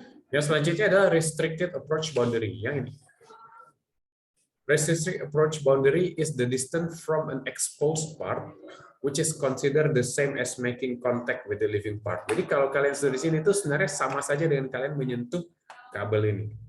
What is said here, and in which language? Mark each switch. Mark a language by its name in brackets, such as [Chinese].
[Indonesian] Yang selanjutnya adalah restricted approach boundary. Yang ini. [English] Restricted approach boundary is the distance from an exposed part, which is considered the same as making contact with the living part. [Indonesian] Jadi kalau kalian sudah di sini itu sebenarnya sama saja dengan kalian menyentuh kabel ini.